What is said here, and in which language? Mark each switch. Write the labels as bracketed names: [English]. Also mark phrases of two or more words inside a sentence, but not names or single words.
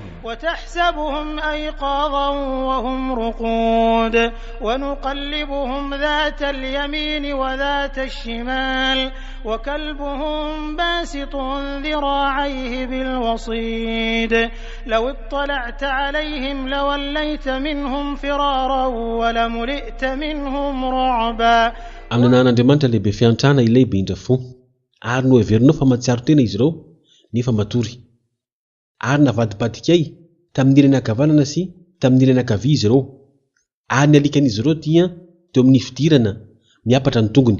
[Arabic] وتحسبهم أيقاظا وهم رقود ونقلبهم ذات اليمين وذات الشمال وكلبهم باسط ذراعيه بالوصيد لو اطلعت عليهم لوليت منهم فرارا ولملئت منهم رعبا. [Malagasy] Amin'ny an'Andriamanitra lehibe fiantrana ilay be indrafo, ary no heverinao fa mahatsiaro tena izy ireo nefa matory. Ary navadibadikay tamin'ny ilany ankavanana sy tamin'ny ilany ankavia izy ireo, ary ny alikan'izy ireo dia teo amin'ny fidirana miapatra ny tongony.